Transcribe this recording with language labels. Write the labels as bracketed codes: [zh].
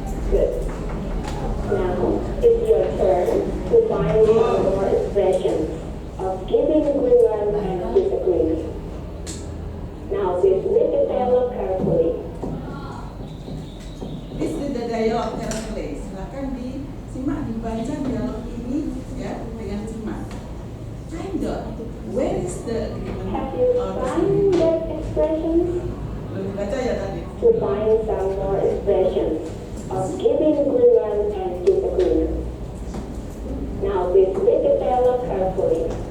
[en] Good. Now it's your turn to find more expressions of giving agreement and disagreement. Now please read the dialogue carefully. Please read the dialogue carefully. [id] Silakan disimak, dibaca dialog ini ya dengan simak. [en] Time dot. Where is the agreement? Have you found that expressions? [id] Belum dibaca ya tadi. [en] To find some more expressions of giving agreement and disagreement. Now please read the dialogue carefully.